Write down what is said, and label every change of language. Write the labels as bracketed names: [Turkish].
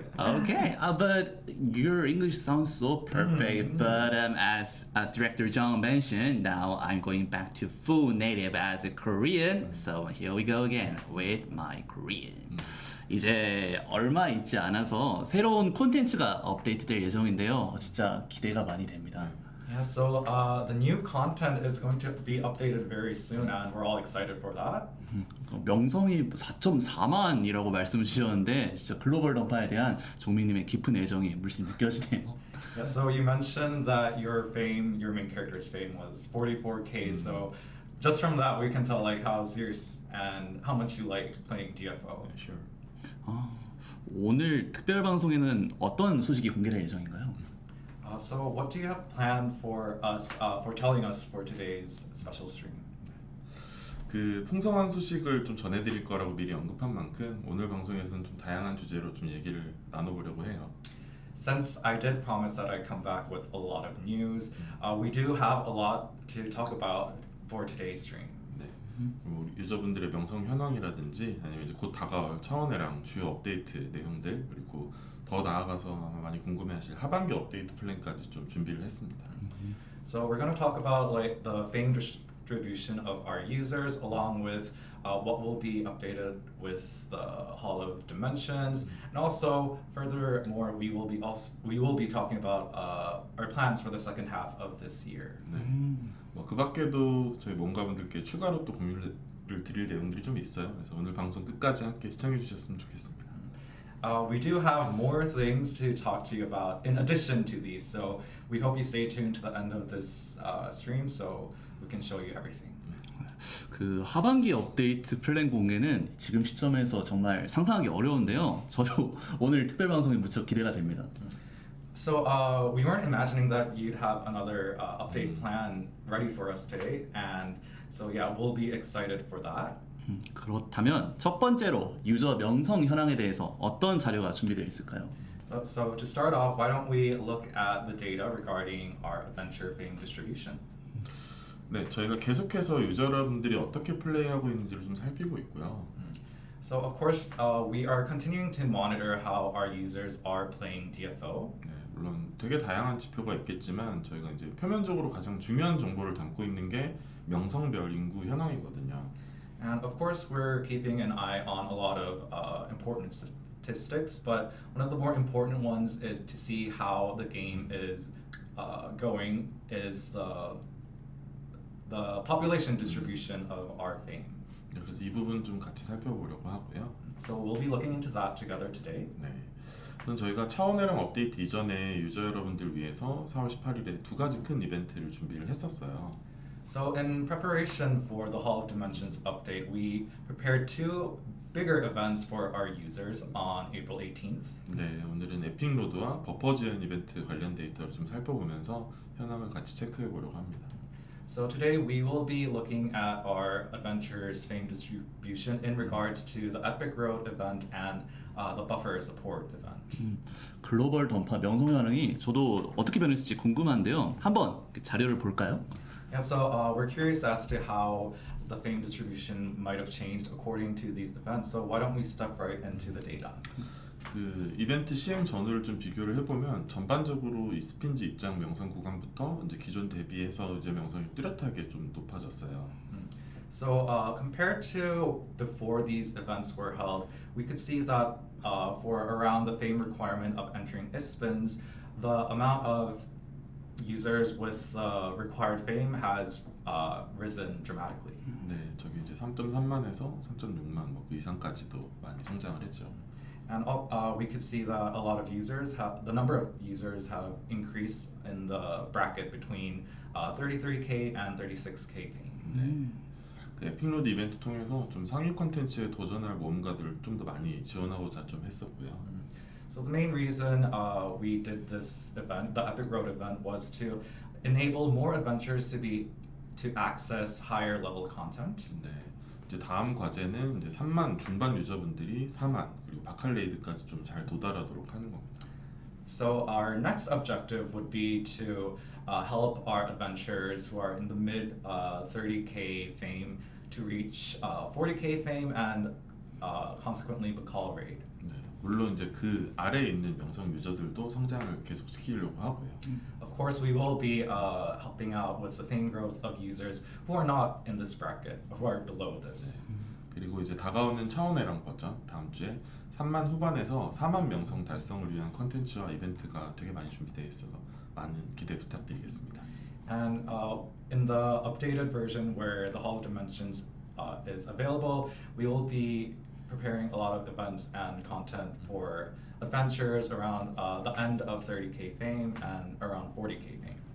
[English] Okay, but your English sounds so perfect. But as Director Jong mentioned, now I'm going back to full native as a Korean. So here we go again with my Korean. [Korean] 이제 얼마 있지 않아서 새로운 콘텐츠가 업데이트될 예정인데요. 진짜 기대가 많이 됩니다. [English] Yeah, so the new content is going to be updated very soon, and we're all excited for that. [Korean] 명성이 4.4만이라고 말씀을 주셨는데 진짜 글로벌 던파에 대한 종민님의 깊은 애정이 물씬 느껴지네요. [English] Yeah, so you mentioned that your main character's fame was 44k. So just from that, we can tell like how serious and how much you like playing DFO. Yeah, sure. [Korean] 오늘 특별 방송에는 어떤 소식이 공개될 예정인가요? [English] So what do you have planned for us, for telling us for today's special stream? [Korean] 그 풍성한 소식을 좀 전해드릴 거라고 미리 언급한 만큼 오늘 방송에서는 좀 다양한 주제로 좀 얘기를 나눠보려고 해요. [English] Since I did promise that I'd come back with a lot of news, we do have a lot to talk about for today's stream. [Korean] 네. 뭐 유저분들의 명성 현황이라든지 아니면 이제 곧 다가올 차원회랑 주요 업데이트 내용들, 그리고 더 나아가서 아마 많이 궁금해하실 하반기 업데이트 플랜까지 좀 준비를 했습니다. [English] So we're going to talk about like the fame distribution of our users, along with what will be updated with the Hall of Dimensions, and also furthermore we will be talking about our plans for the second half of this year. [Korean] 네. 그 밖에도 저희 모험가분들께 추가로 또 공유를 드릴 내용들이 좀 있어요. 그래서 오늘 방송 끝까지 함께 시청해 주셨으면 좋겠습니다. [English] We do have more things to talk to you about in addition to these, so we hope you stay tuned to the end of this stream so we can show you everything. [Korean] 그 하반기 업데이트 플랜 공개는 지금 시점에서 정말 상상하기 어려운데요. 저도 오늘 특별 방송이 무척 기대가 됩니다. [English] So we weren't imagining that you'd have another update plan ready for us today, and so yeah, we'll be excited for that. [Korean] 그렇다면 첫 번째로 유저 명성 현황에 대해서 어떤 자료가 준비되어 있을까요? [English] So to start off, why don't we look at the data regarding our adventure fame distribution? [Korean] 네, 저희가 계속해서 유저 여러분들이 어떻게 플레이하고 있는지를 좀 살피고 있고요. [English] So of course, we are continuing to monitor how our users are playing DFO. [Korean] 네, 물론 되게 다양한 지표가 있겠지만 저희가 이제 표면적으로 가장 중요한 정보를 담고 있는 게 명성별 인구 현황이거든요. [English] And of course, we're keeping an eye on a lot of important statistics, but one of the more important ones is to see how the game is going, is the population distribution of our fame. [Korean] 네, 그래서 이 부분 좀 같이 살펴보려고 하고요. [English] So we'll be looking into that together today. [Korean] 네, 우선 저희가 차원회랑 업데이트 이전에 유저 여러분들 위해서 4월 18일에 두 가지 큰 이벤트를 준비를 했었어요. [English] So in preparation for the Hall of Dimensions update, we prepared two bigger events for our users on April 18th. [Korean] 네, 오늘은 에픽로드와 버퍼 지연 이벤트 관련 데이터를 좀 살펴보면서 현황을 같이 체크해 보려고 합니다. [English] So today we will be looking at our adventures fame distribution in regards to the Epic Road event and the buffer support event. [Korean] 글로벌 던파 명성 현황이 저도 어떻게 변했을지 궁금한데요. 한번 그 자료를 볼까요? [English] Yeah, so we're curious as to how the fame distribution might have changed according to these events. So why don't we step right into the data? [Korean] 그 이벤트 시행 전후를 좀 비교를 해보면 전반적으로 이 스핀지 입장 명성 구간부터 이제 기존 대비해서 이제 명성이 뚜렷하게 좀 높아졌어요. [English] So compared to before these events were held, we could see that for around the fame requirement of entering ISPNs, the amount of users with the required fame has risen dramatically. [Korean] 네, 저기 이제 3.3만에서 3.6만 뭐 그 이상까지도 많이 성장을 했죠. [English] And we could see that a lot of users the number of users have increased in the bracket between 33K and 36K fame. [Korean] 네. 그 에픽로드 이벤트 통해서 좀 상위 콘텐츠에 도전할 모험가들을 좀 더 많이 지원하고자 좀 했었고요. [English] So the main reason we did this event, the Epic Road event, was to enable more adventurers to access higher level content. [Korean] 네. 이제 다음 과제는 이제 3만 중반 유저분들이 4만 그리고 바칼레이드까지 좀 잘 도달하도록 하는 겁니다. [English] So our next objective would be to help our adventurers who are in the mid 30K fame to reach 40K fame and consequently Bacall raid. [Korean] 네. 물론 이제 그 아래에 있는 명성 유저들도 성장을 계속 시키려고 하고요. [English] Of course, we will be helping out with the fame growth of users who are not in this bracket, who are below this. [Korean] 그리고 이제 다가오는 차원회랑 버전 다음 주에 3만 후반에서 4만 명성 달성을 위한 컨텐츠와 이벤트가 되게 많이 준비되어 있어서 많은 기대 부탁드리겠습니다. [English] And in the updated version where the Hall of Dimensions is available, we will be preparing a lot of events and content for adventures around the end of 30K fame and around 40K fame.